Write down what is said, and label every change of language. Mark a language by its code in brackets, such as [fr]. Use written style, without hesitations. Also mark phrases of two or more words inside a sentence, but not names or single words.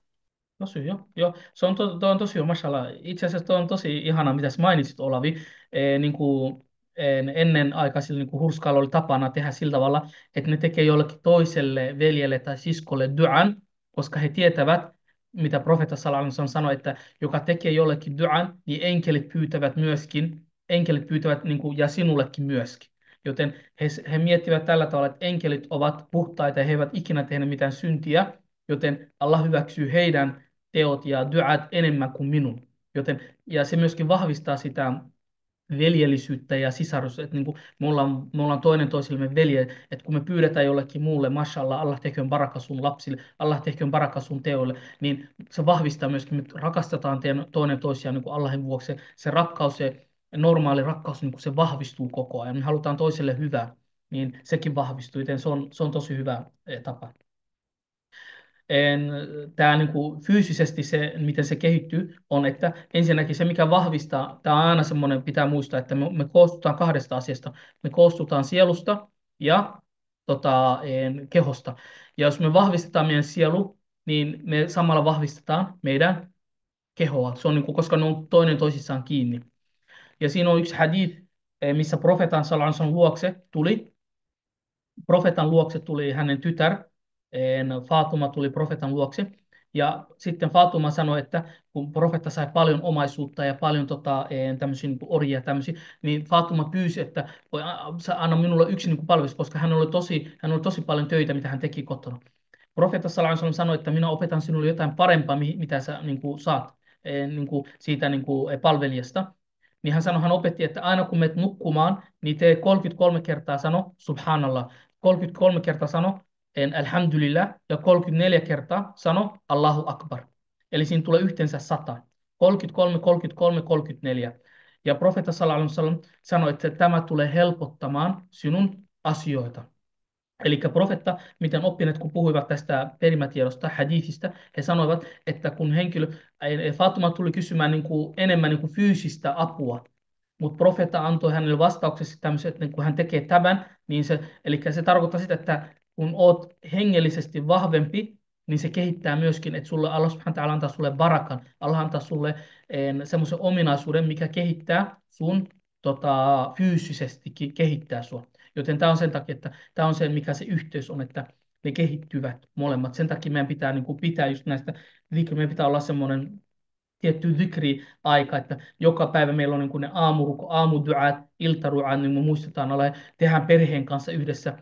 [fi] Tosi joo, joo. Se on, toi on tosi hyvä, mashallah. Itse asiassa toi on tosi ihanaa, mitä sä mainitsit, Olavi. Niin kuin, ennen aikaisilla niin hurskailla oli tapana tehdä sillä tavalla, että ne tekee jollekin toiselle veljelle tai siskolle duan, koska he tietävät, mitä profeetta [ar] صلى الله عليه وسلم [fi] sanoi, että joka tekee jollekin duan, niin enkelit pyytävät niin kuin, ja sinullekin myöskin. Joten he miettivät tällä tavalla, että enkelit ovat puhtaita ja he eivät ikinä tehneet mitään syntiä, joten Allah hyväksyy heidän teot ja duat enemmän kuin minun. Ja se myöskin vahvistaa sitä veljellisyyttä ja sisarus, että niin kuin me ollaan toinen toisillemme velje, että kun me pyydetään jollekin muulle, mashallah, Allah tehköön baraka sun lapsille, Allah tehköön baraka sun teoille, niin se vahvistaa myöskin, me rakastetaan toinen toisiaan niin kuin Allahin vuoksi. Se rakkaus, se normaali rakkaus, niin kuin se vahvistuu koko ajan. Me halutaan toiselle hyvää, niin sekin vahvistuu, joten se on tosi hyvä tapa. Tämä niin kuin fyysisesti se, miten se kehittyy, on, että ensinnäkin se, mikä vahvistaa, tämä on aina semmoinen, pitää muistaa, että me koostutaan kahdesta asiasta. Me koostutaan sielusta ja kehosta. Ja jos me vahvistetaan meidän sielu, niin me samalla vahvistetaan meidän kehoa. Se on niin kuin, koska ne on toinen toisissaan kiinni. Ja siinä on yksi hadith, missä profeetan [ar] صلى الله عليه وسلم [fi] profeetan luokse tuli hänen tytär, Faatuma tuli profeetan luokse. Ja sitten Faatuma sanoi, että kun profetta sai paljon omaisuutta ja paljon tämmöisiä niin orjia tämmöisiä, niin Faatuma pyysi, että anna minulle yksi niin palvelus, koska hän oli tosi paljon töitä, mitä hän teki kotona. Profeetta [ar] صلى الله عليه وسلم [fi] sanoi, että minä opetan sinulle jotain parempaa, mitä sä niin kuin, saat siitä palvelijasta. Niin hän opetti, että aina kun menet nukkumaan, niin tee 33 kertaa sano Subhanallah. 33 kertaa sano Alhamdulillah ja 34 kertaa sano Allahu Akbar. Eli siinä tulee yhteensä 100. 33, 33, 34. Ja profeetta [ar] صلى الله عليه وسلم [fi] sanoi, että tämä tulee helpottamaan sinun asioita. Eli profetta, miten oppineet, kun puhuivat tästä perimätiedosta, hadithista, he sanoivat, että kun Fatuma tuli kysymään enemmän fyysistä apua, mutta profeetta antoi hänelle vastauksessa tämmöisen, että kun hän tekee tämän, niin eli se tarkoittaa sitä, että kun oot hengellisesti vahvempi, niin se kehittää myöskin, että sulle [ar] الله سبحانه وتعالى [fi] antaa sulle barakan, Allah antaa sulle semmoisen ominaisuuden, mikä kehittää sun fyysisesti kehittää sua. Joten tämä on sen takia, että tämä on se, mikä se yhteys on, että ne kehittyvät molemmat. Sen takia meidän pitää pitää just näistä, meidän pitää olla semmoinen tietty zikri-aika, että joka päivä meillä on ne aamuduat, iltaruat, niin me muistetaan olla, tehdään perheen kanssa yhdessä.